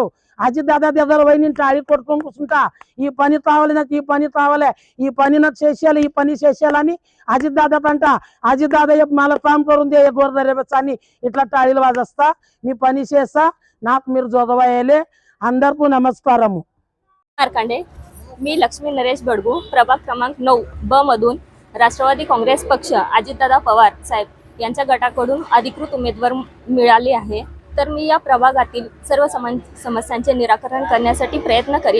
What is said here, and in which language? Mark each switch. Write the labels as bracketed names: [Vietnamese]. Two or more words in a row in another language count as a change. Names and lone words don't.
[Telugu] అజిత్ దాదా దగ్గర పోయి నేను టాడీ కొట్టుకొని కూర్చుంటా. ఈ పని కావాలి నాకు, ఈ పని కావాలి, ఈ పని నాకు చేసేయాలి, ఈ పని చేసేయాలని అజిత్ దాదా కంట. అజిత్ దాదా మళ్ళీ [Marathi] काम करून दे [Telugu] అని ఇట్లా టాడీలు వాజేస్తా. మీ పని చేస్తా, నాకు మీరు జోగవాయలే. అందరికీ నమస్కారము. [Marathi] मार्कांडे, मी लक्ष्मी नरेश बडगू, प्रभाग क्रमांक 9 ब मधून राष्ट्रवादी काँग्रेस पक्ष अजितदादा पवार साहेब यांच्या गटाकडून अधिकृत उमेदवार मिळाले आहे. तर मी या प्रभागातील सर्व समस्यांचे निराकरण करण्यासाठी प्रयत्न करेन.